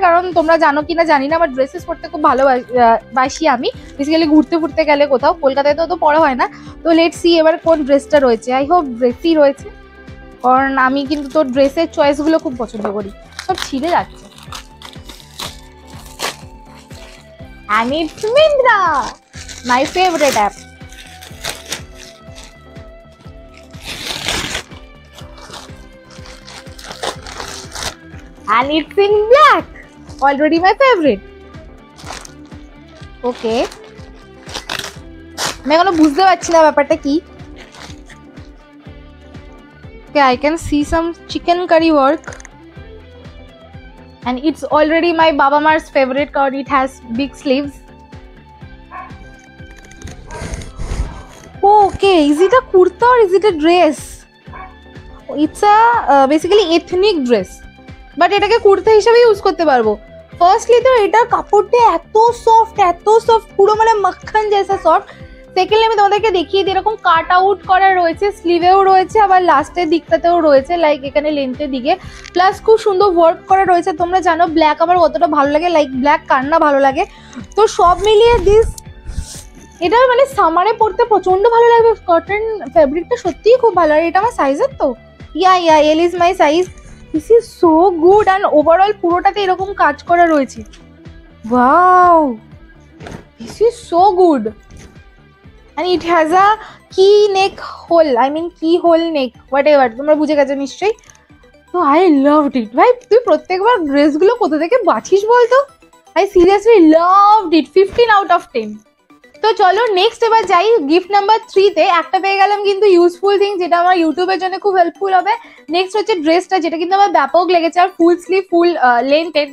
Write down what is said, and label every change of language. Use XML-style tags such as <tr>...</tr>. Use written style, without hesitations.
<bn>কারণ তোমরা জানো কিনা জানি না, আমার ড্রেসেস পরতে খুব ভালোবাসি আমি, বেসিক্যালি ঘুরতে ফুরতে গেলে কোথাও। কলকাতায় তো পরা হয় না। তো</bn> <en>let's see</en> <bn>এবার কোন ড্রেসটা রয়েছে।</bn> <en>I hope</en> <bn>ড্রেসই রয়েছে, কারণ আমি কিন্তু তোর ড্রেসের চয়েসগুলো খুব পছন্দ করি। সব ছিঁড়ে যাচ্ছে।</bn> <en>And it's Myntra, my favorite app. And it's in black, already my favorite.</en> <bn>Okay, আমি এখনো বুঝতে পারছি না ব্যাপারটা কি।</bn> <en>Okay, I can see some chicken curry work, and it's already my Baba Mar's favorite card. It has big sleeves. Okay, is it a kurta or is it a dress? It's a basically ethnic dress, but</en> <bn>এটাকে কুর্তা হিসেবে use করতে পারবো। Firstly তো এটার কাপড়টা এত soft পুরো মানে মাখন জেসা সফট। সেকেন্ডলি আমি তোমাদেরকে দেখিয়ে দিই, এরকম কাট আউট করা রয়েছে, স্লিভেও রয়েছে, আবার লাস্টের দিকটাতেও রয়েছে, লাইক এখানে লেন্থের দিকে। প্লাস খুব সুন্দর ওয়ার্ক করা রয়েছে। তোমরা জানো ব্ল্যাক আমার কতটা ভালো লাগে, লাইক ব্ল্যাক কার না ভালো লাগে। তো সব মিলিয়ে এটা মানে সামারে পরতে প্রচন্ড ভালো লাগবে। কটন ফ্যাব্রিকটা সত্যিই খুব ভালো। আর এটা আমার সাইজের তো,</bn> <en>Yeah L is my size. This is so good.</en> <bn>And overall পুরোটাতে এরকম কাজ করা রয়েছে।</bn> <en>Wow, this is so good. And it has a key neck hole, I mean key hole neck, whatever,</en> <bn>তোমরা বুঝে গেছো নিশ্চয়ই।</bn> <en>তো I loved it.</en> <bn>ভাই তুই প্রত্যেকবার ড্রেসগুলো কোথা থেকে বাছিস বলতো?</bn> <en>I seriously loved it. 15 out of 10.</en> <bn>তো চলো নেক্সট এবার যাই গিফট নাম্বার 3 তে। একটা পেয়ে গেলাম কিন্তু ইউজফুল থিং, যেটা আমার ইউটিউবের জন্য খুব হেল্পফুল হবে। নেক্সট হচ্ছে ড্রেসটা, যেটা কিন্তু আমার ব্যাপক লেগেছে, আর ফুল স্লিভ ফুল লেন্থের।</bn>